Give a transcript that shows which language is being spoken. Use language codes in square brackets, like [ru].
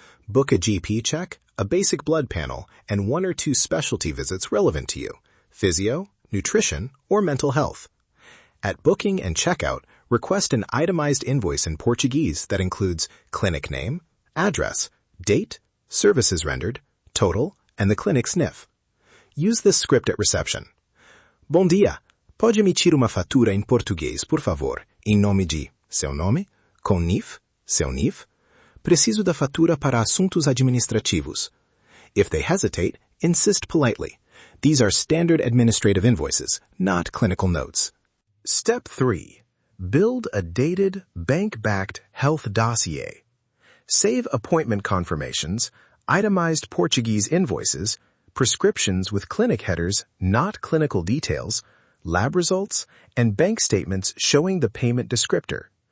[en] Book a GP check, a basic blood panel, and 1 or 2 specialty visits relevant to you: physio, nutrition, or mental health. At booking and checkout, request an itemized invoice in Portuguese that includes clinic name, address, date, services rendered, total, and the clinic's NIF. Use this script at reception. [pt] Bom dia. Pode emitir uma fatura em português, por favor, em nome de seu nome, com NIF, seu NIF. Preciso da fatura para assuntos administrativos. [en] If they hesitate, insist politely. These are standard administrative invoices, not clinical notes. Step 3. Build a dated, bank-backed health dossier. Save appointment confirmations, itemized Portuguese invoices, prescriptions with clinic headers, not clinical details, lab results, and bank statements showing the payment descriptor.